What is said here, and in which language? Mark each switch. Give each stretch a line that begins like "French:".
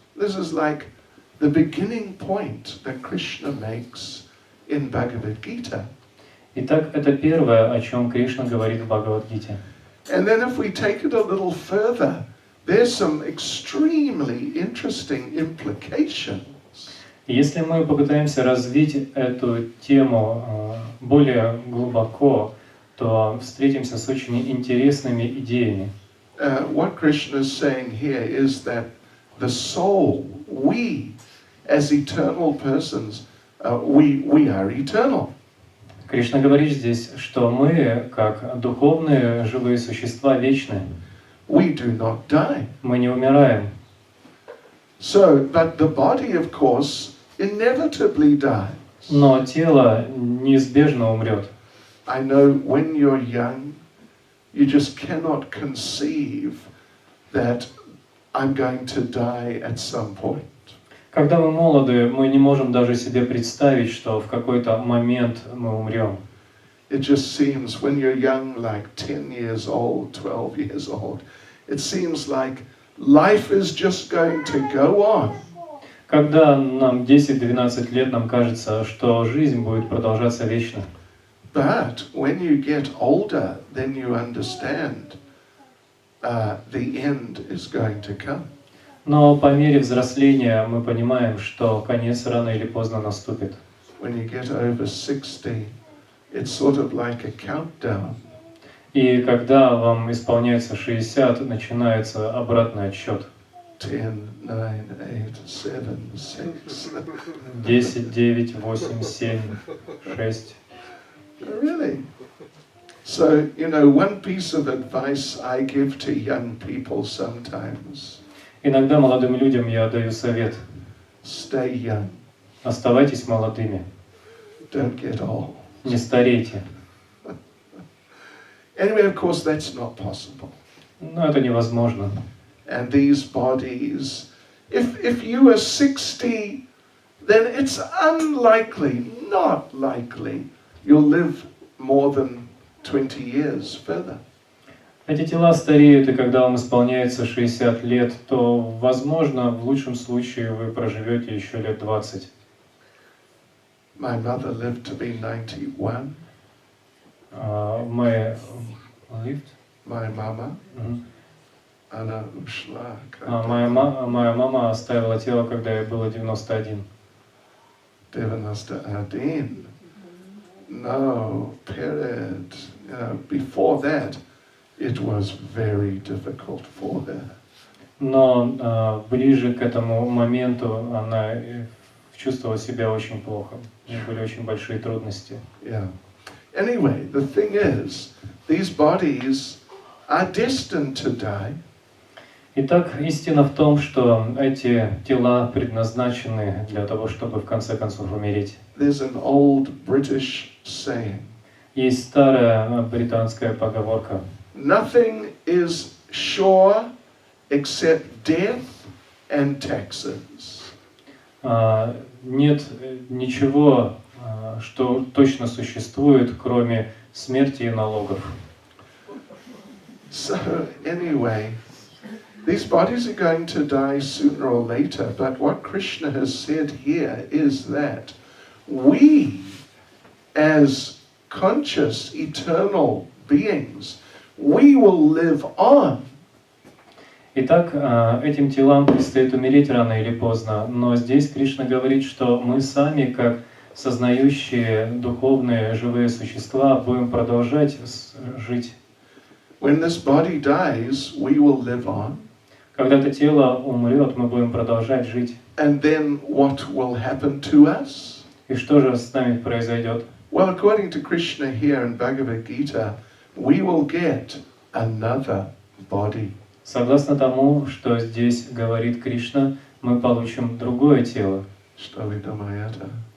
English: This is like the beginning point that Krishna makes in Bhagavad Gita.
Russian: Итак, это первое, о чем Кришна говорит в Бхагавад-гите.
English: And then if we take it a little further, there's some extremely interesting implications.
Russian: Если мы попытаемся развить эту тему более глубоко, то встретимся с очень интересными идеями.
English: What Krishna is saying here is that the soul, we as eternal persons, we are eternal.
Russian: Кришна говорит здесь, что мы, как духовные живые существа, вечны.
English: We do not die.
Russian: Мы не умираем.
English: So, but the body, of course, inevitably dies.
Russian: Но тело неизбежно умрет.
English: I know when you're young, you just cannot conceive that I'm going to die at some point.
Russian: Когда мы молоды, мы не можем даже себе представить, что в какой-то момент мы умрем.
English: It just seems when you're young, like 10 years old, 12 years old, it seems like life is just going to go on.
Russian: Когда нам 10-12 лет, нам кажется, что жизнь будет продолжаться вечно.
English: But when you get older, then you understand the end is going to come.
Russian: Но по мере взросления мы понимаем, что конец рано или поздно наступит.
English: When you get over 60, it's sort of like a countdown.
Russian: И когда вам исполняется 60, начинается обратный отсчет.
English: 10, 9, 8, 7, 6.
Russian: 10, 9, 8, 7, 6.
English: Really? So, one piece of advice I give to young people sometimes.
Russian: Иногда молодым людям я даю совет.
English: stay young.
Russian: Оставайтесь молодыми,
English: Don't get old.
Russian: не старейте.
English: Anyway, of course, that's not possible.
Russian: Но это невозможно.
English: And these bodies, if you are 60, then it's unlikely, not likely, you'll live more than 20 years further.
Russian: Эти тела стареют, и когда вам исполняется 60 лет, то, возможно, в лучшем случае вы проживете еще лет 20.
English: My mother lived to be 91. My lived? My mama, Мгм.
Russian: она ушла. Моя мама оставила тело, когда ей было 91.
English: 91. No, period. Before that, it was very difficult for her.
Russian: Но ближе к этому моменту она чувствовала себя очень плохо. У нее были очень большие трудности.
English: Yeah. Anyway, the thing is, these bodies are destined to die.
Russian: Итак, истина в том, что эти тела предназначены для того, чтобы в конце концов умереть.
English: There's an old British saying,
Russian: Есть старая британская поговорка:
English: nothing is sure except death and taxes.
Russian: Нет ничего, что точно существует, кроме смерти и налогов.
English: So anyway, these bodies are going to die sooner or later, but what Krishna has said here is that we, as conscious, eternal beings, we will live on.
Russian: Итак, этим телам предстоит умереть рано или поздно, но здесь Кришна говорит, что мы сами, как сознающие духовные живые существа, будем продолжать жить.
English: When this body dies, we will live on.
Russian: Когда это тело умрет, мы будем продолжать жить.
English: And then what will happen to us?
Russian: И что же с нами произойдет?
English: Well, according to Krishna here in Bhagavad Gita, we will get another body.
Russian: Согласно тому, что здесь говорит Кришна, мы получим другое тело. Что ли Dumayata?